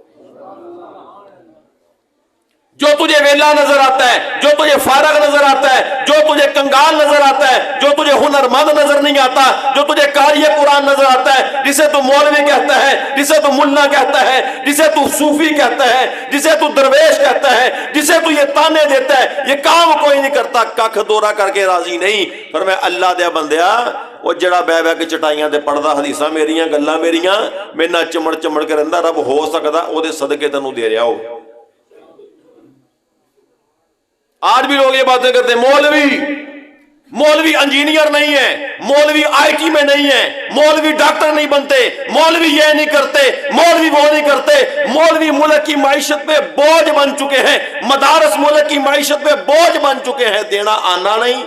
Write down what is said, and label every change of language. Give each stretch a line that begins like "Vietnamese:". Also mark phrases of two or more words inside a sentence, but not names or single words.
Urdu: جو تجھے ویلا نظر آتا ہے، جو تجھے فارغ نظر آتا ہے، جو تجھے کنگال نظر آتا ہے، جو تجھے ہنرمند نظر نہیں آتا، جو تجھے قاری قرآن نظر آتا ہے، جسے تو مولوی کہتا ہے، جسے تو ملا کہتا ہے، جسے تو صوفی کہتا ہے، جسے تو درویش کہتا ہے، جسے تو یہ تانے دیتا ہے، یہ کام کوئی نہیں کرتا، ککھ دورہ کر کے راضی نہیں۔
Punjabi: پر میں اللہ دیا بندیا، وہ جڑا بہ بہ کے چٹائیاں تے پڑھدا حدیثاں میریاں گلاں میریاں میں نہ چمڑ چمڑ کے رہندا، رب ہو سکدا او دے صدقے تینوں دے رہا ہو۔
Urdu: آج بھی لوگ یہ باتیں کرتے ہیں، مولوی انجینئر نہیں ہے، مولوی آئی ٹی میں نہیں ہے، مولوی ڈاکٹر نہیں بنتے، مولوی یہ نہیں کرتے، مولوی وہ نہیں کرتے۔ مولوی ملک کی معیشت پہ بوجھ بن چکے ہیں، مدارس ملک کی معیشت پہ بوجھ بن چکے ہیں، دینا آنا نہیں۔